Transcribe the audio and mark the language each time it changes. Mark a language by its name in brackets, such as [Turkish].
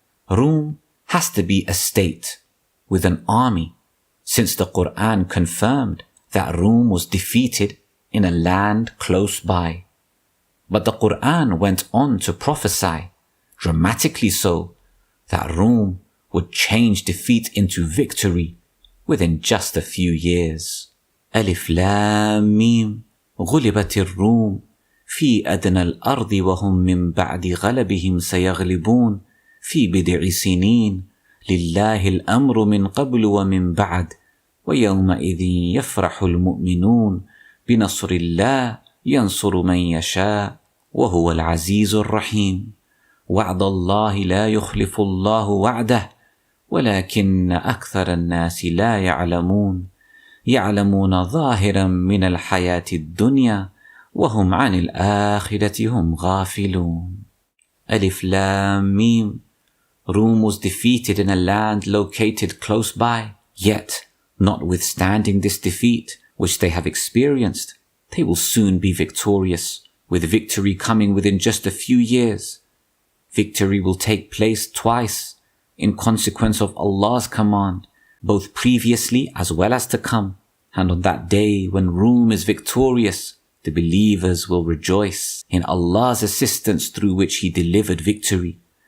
[English] Rome has to be a state with an army, since the Quran confirmed that Rome was defeated in a land close by. But the Quran went on to prophesy, dramatically so, that Rome would change defeat into victory within just a few years. [Arabic] ألف لام ميم غلبت الروم في أدنى الأرض وهم من بعد غلبهم سيغلبون في بضع سنين لله الأمر من قبل ومن بعد ويومئذ يفرح المؤمنون بنصر الله ينصر من يشاء وهو العزيز الرحيم وعد الله لا يخلف الله وعده ولكن أكثر الناس لا يعلمون يعلمون ظاهرا من الحياة الدنيا وهم عن الآخرة هم غافلون. ألف لام ميم. [English] Rome was defeated in a land located close by, yet, notwithstanding this defeat which they have experienced, they will soon be victorious, with victory coming within just a few years. Victory will take place twice, in consequence of Allah's command, both previously as well as to come, and on that day when Rome is victorious, the believers will rejoice in Allah's assistance through which He delivered victory.